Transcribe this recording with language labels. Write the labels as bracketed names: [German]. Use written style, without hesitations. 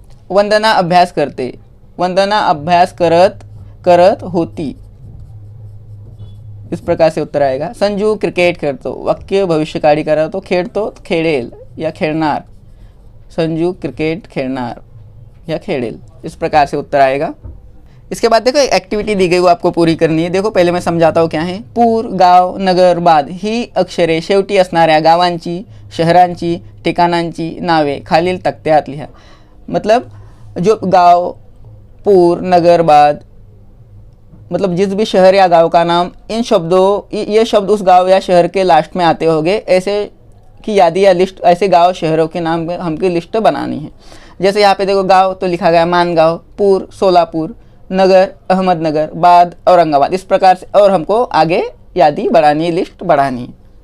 [Marathi] वंदना अभ्यास करते, वंदना अभ्यास करत होती. [Hindi] इस प्रकार से उत्तर आएगा। [Marathi] संजू क्रिकेट खेळतो, वाक्य भविष्यकाळी करा तो खेळतो खेळेल या खेळणार, संजू क्रिकेट खेळणार या खेळेल, इस प्रकार से उत्तर आएगा। [Hindi] इसके बाद देखो एक एक्टिविटी दी गई वो आपको पूरी करनी है। देखो पहले मैं समझाता हूँ क्या है। [Marathi] पूर, गाव, नगर, बाद ही अक्षरे शेवटी असणाऱ्या गावांची, शहरांची, ठिकाणांची नावे खालील तक्त्यात लिहा। [Hindi] मतलब जो गांव, पूर, नगर, बाद, मतलब जिस भी शहर या गांव का नाम, इन शब्दों, ये शब्द उस गांव या शहर के लास्ट में आते होंगे, ऐसे की यादी या लिस्ट, ऐसे गांव शहरों के नाम हमको लिस्ट बनानी है। जैसे यहाँ पे देखो गांव तो लिखा गया मानगांव, पूर सोलापुर, नगर अहमदनगर, बाद औरंगाबाद, इस प्रकार से और हमको आगे यादी बढ़ानी है, लिस्ट बढ़ानी है।